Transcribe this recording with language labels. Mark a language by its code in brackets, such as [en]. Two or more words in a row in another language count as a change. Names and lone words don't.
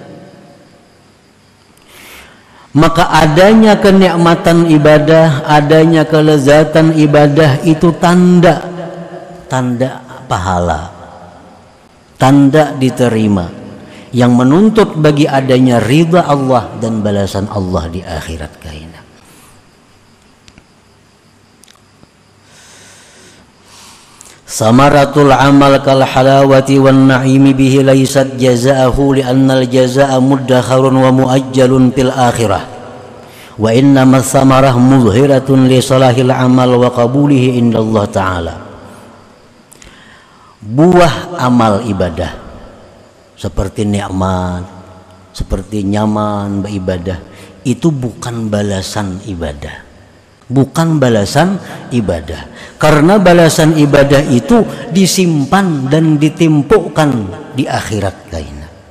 [bjn] Maka adanya kenikmatan ibadah, adanya kelezatan ibadah itu tanda pahala, tanda diterima, yang menuntut bagi adanya ridha Allah dan balasan Allah di akhirat kaina. [ar] ثمرة العمل كالحلاوة والنعيم به ليست جزاءه لأن الجزاء مدخر ومؤجل في الآخرة وإنما ثمرة مظهرة لصلاح العمل وقبوله عند الله تعالى. [bjn] Buah amal ibadah seperti nikmat, seperti nyaman beribadah, itu bukan balasan ibadah, bukan balasan ibadah. Karena balasan ibadah itu disimpan dan ditimpukkan di akhirat kaina.